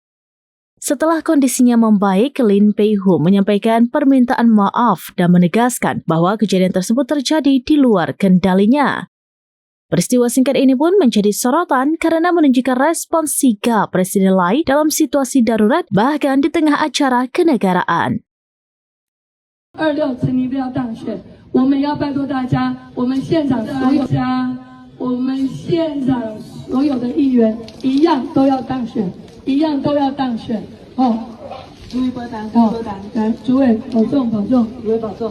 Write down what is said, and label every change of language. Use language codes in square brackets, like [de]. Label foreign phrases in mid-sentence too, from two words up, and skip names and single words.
[id] Setelah kondisinya membaik, Lin Peihu menyampaikan permintaan maaf dan menegaskan bahwa kejadian tersebut terjadi di luar kendalinya. Peristiwa singkat ini pun menjadi sorotan karena menunjukkan respons sigap Presiden Lai dalam situasi darurat bahkan di tengah acara kenegaraan. [zh] 26 陈尼不要当选，我们要拜托大家，我们现场所有家，我们现场所有的议员一样都要当选。一样都要当选哦！注意保重，来，主委保重，主委保重。